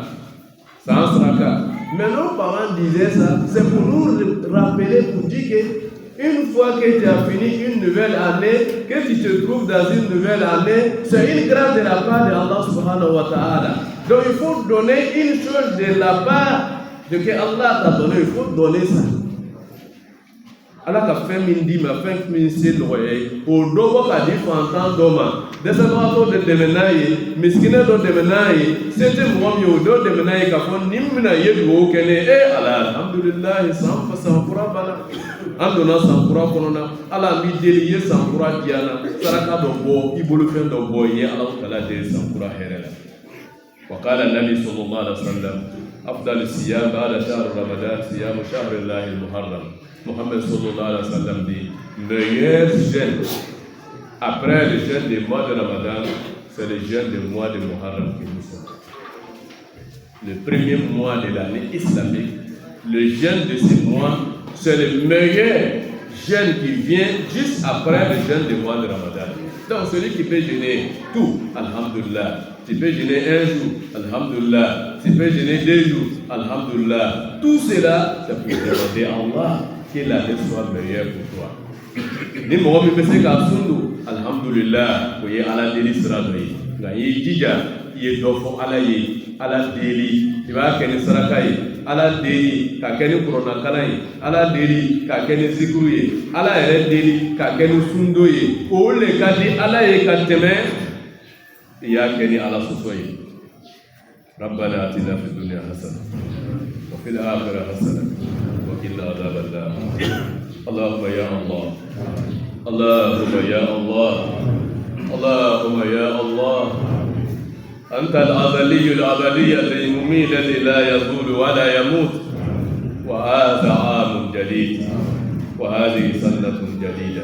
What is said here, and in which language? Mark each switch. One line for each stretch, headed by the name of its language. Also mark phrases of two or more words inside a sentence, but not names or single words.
French: Mais nos parents disaient ça, c'est pour nous rappeler, pour dire qu'une fois que tu as fini une nouvelle année, que tu te trouves dans une nouvelle année, c'est une grâce de la part de Allah
Arabic: سبحانه وتعالى.
French: Donc il faut donner une chose de la part de que Allah t'a donné, il faut donner ça.
Bambara: ala ka fɛn min d'i ma fɛn min se nɔgɔya ye o dɔ bɔ ka di fantan dɔ ma dɛsɛbagatɔ dɔ dɛmɛ n'a ye misikinɛ dɔ dɛmɛ n'a ye se tɛ mɔgɔ min ye o dɔ dɛmɛ n'a ye k'a fɔ nin bɛna ye dugawu kɛ ne ala alhamdulilayi san kura banna an donna san kura kɔnɔna ala an b'i deli i ye san kura diya na saraka dɔ bɔ i bolo fɛn dɔ bɔ i ye ala tala deli san kura hɛrɛ la
Arabic: وقال النبي صلى الله عليه وسلم أفضل الصيام بعد شهر رمضان صيام شهر الله المحرم.
French: Mohammed
Arabic: صلى الله عليه وسلم
French: dit meilleur jeûne après le jeûne du mois de Ramadan, c'est le jeûne du mois de Muharram que nous sommes. Le premier mois de l'année islamique, le jeûne de ce mois, c'est le meilleur jeûne qui vient juste après le jeûne du mois de Ramadan. Donc celui qui peut jeûner tout, alhamdulillah. Tu peux jeûner un jour, alhamdulillah. Tu peux jeûner 2 jours, alhamdulillah. Tout cela, c'est pour demander à Allah que l'année soit meilleure pour toi.
Bambara: Ni mɔgɔ min bɛ se k'a sun don, alhamdulillah, o ye ala deli sira dɔ ye. Nka i y'i jija, i ye dɔ fɔ ala ye, ala deli, i b'a kɛ ni saraka ye, ala deli k'a kɛ ni kuranakalan ye, ala deli k'a kɛ ni zikuru ye, ala yɛrɛ deli k'a kɛ ni sundo ye. O le ka di ala ye ka tɛmɛ i y'a kɛ ni ala sɔsɔ ye.
Arabic: ربنا آتنا في الدنيا حسنة وفي الآخرة حسنة وقنا عذاب النار. اللهم يا الله، اللهم يا الله، اللهم يا الله، أنت الأزلي الأبدي المميت الذي لا يزول ولا يموت، وهذا عام جديد وهذه سنة جديدة.